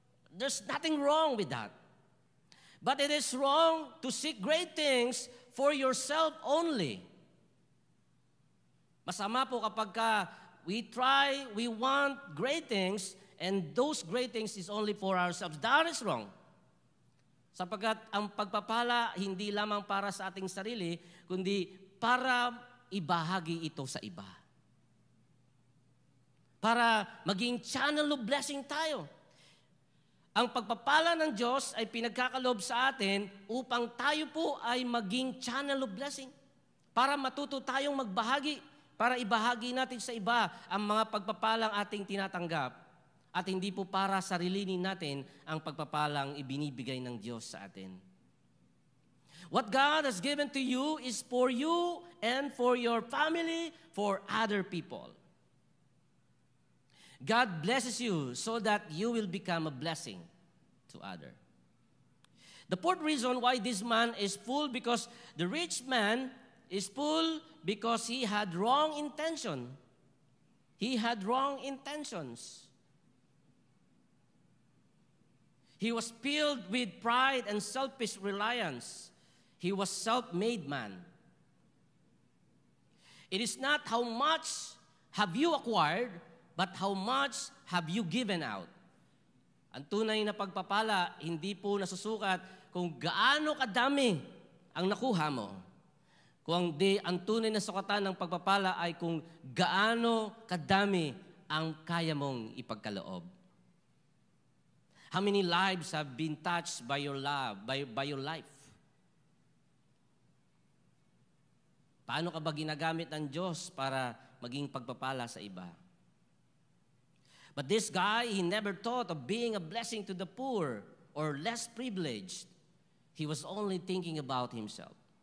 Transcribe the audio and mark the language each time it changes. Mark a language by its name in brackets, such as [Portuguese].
[English] There's nothing wrong with that. But it is wrong to seek great things for yourself only. [Filipino] Masama po kapag [English] we want great things, and those great things is only for ourselves. That is wrong. [Filipino] Sapagkat ang pagpapala hindi lamang para sa ating sarili, kundi para ibahagi ito sa iba. Para maging channel of blessing tayo. Ang pagpapala ng Diyos ay pinagkakalob sa atin upang tayo po ay maging channel of blessing. Para matuto tayong magbahagi, para ibahagi natin sa iba ang mga pagpapalang ating tinatanggap. At hindi po para sarilinin natin ang pagpapalang ibinibigay ng Diyos sa atin. [English] What God has given to you is for you and for your family, for other people. God blesses you so that you will become a blessing to others. The fourth reason why this man is full, because the rich man is full because he had wrong intention. He had wrong intentions. He was filled with pride and selfish reliance. He was self-made man. It is not how much have you acquired, but how much have you given out? [Filipino] Ang tunay na pagpapala, hindi po nasusukat kung gaano kadami ang nakuha mo. Kung ang tunay na sukatan ng pagpapala ay kung gaano kadami ang kaya mong ipagkaloob. [English] How many lives have been touched by your love, by your life? [Filipino] Paano ka ba ginagamit ng Diyos para maging pagpapala sa iba? [English] But this guy, he never thought of being a blessing to the poor or less privileged. He was only thinking about himself.